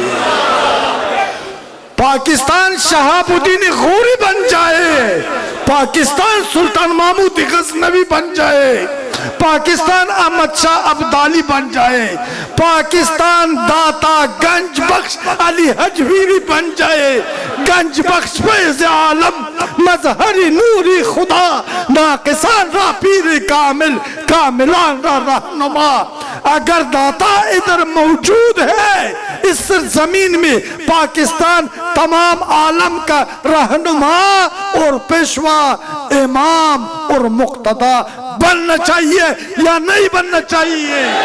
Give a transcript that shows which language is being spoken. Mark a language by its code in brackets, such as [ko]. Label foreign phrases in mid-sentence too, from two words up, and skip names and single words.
[ur] پاکستان شہاب الدین غوری بن جائے، پاکستان سلطان محمود غزنوی بن جائے، پاکستان احمد شاہ ابدالی بن جائے، پاکستان داتا گنج بخش علی حجویری بن جائے، [fa] گنج بخش فیض عالم مظہری نوری خدا، ناقصان را پیر کامل، کاملان را رہنما۔ [ur] اگر داتا ادھر موجود ہے اس سرزمین میں، پاکستان تمام عالم کا رہنما اور پیشوا، امام اور مقتدا بننا چاہیے یا نہیں بننا چاہیے؟